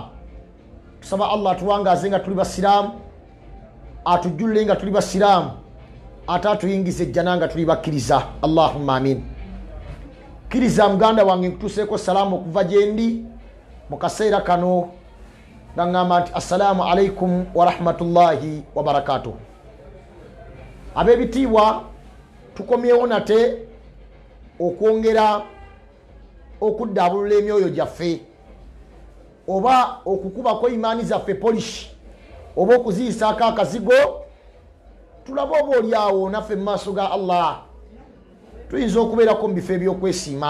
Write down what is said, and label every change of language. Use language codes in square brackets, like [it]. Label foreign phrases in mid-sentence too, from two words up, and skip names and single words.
[lg] Tusaba Allah atuwangaze nga tuli basiraamu, atujjulle nga tuli basiraamu, ate atuyingize ejjana nga tuli bakkiriza. [ar] اللهم آمين. [lg] Kkiriza muganda wange nkutuuseeko salaamu okuva gye ndi mu kaseera kano nga ŋŋamba nti [ar] السلام عليكم ورحمة الله وبركاته. [lg] Ab'ebitiibwa tukomyewo nate okwongera okuddaabulula emyoyo gyaffe oba okukubako imaani zaffe polish oba okuziyisaako akazigo tulabe oba oliawo naffe mu maaso ga Allah tuyinza okubeerako mu bifo ebyokwesiima.